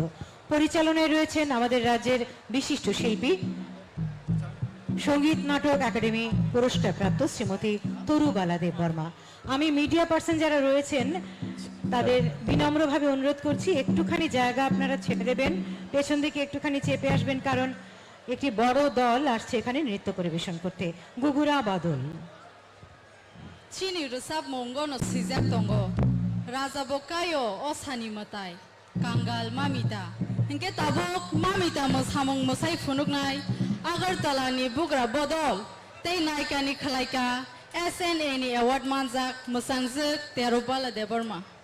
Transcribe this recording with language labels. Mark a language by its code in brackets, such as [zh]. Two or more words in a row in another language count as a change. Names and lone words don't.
[bn] পরিচালনায় রয়েছেন আমাদের রাজ্যের বিশিষ্ট শিল্পী, সঙ্গীত নাটক একাডেমি পুরস্কারপ্রাপ্ত শ্রীমতী তরুবালা দেব বর্মা। আমি [en] media person [bn] যারা রয়েছেন তাদের বিনম্রভাবে অনুরোধ করছি একটুখানি জায়গা আপনারা ছেড়ে দেবেন, পেছন দিকে একটুখানি চেপে আসবেন, কারণ একটি বড় দল আসছে এখানে নৃত্য পরিবেশন করতে। ঘুঘুরা বদল। [trp] Chini rusap mongo no sijak tongo raja bokayo osani matai kangal mamita hinke tabok mamita mo samong mo sai phunuk nai agartala ni bugra bodol tei naika ni khalaika SNA ni award manjak musangjuk terubala deborma